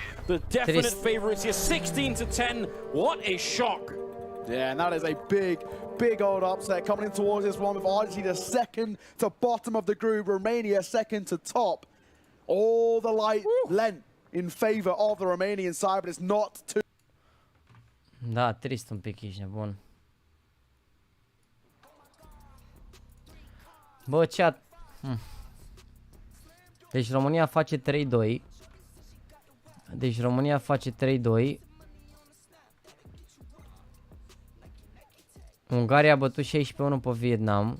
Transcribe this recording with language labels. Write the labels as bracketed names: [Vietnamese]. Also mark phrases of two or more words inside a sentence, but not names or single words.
[English] The definite favorites here, 16-10. What a shock. Yeah, and that is a big old upset coming in towards this one with Argentina second to bottom of the group, Romania second to top. All the light lent in favor of the Romanian side, but it's not too... [Romanian] Da, trist un pic, ești nebun. Bă, chat. Deci România face 3-2. Deci România face 3-2. Ungaria a bătut 16-1 pe Vietnam.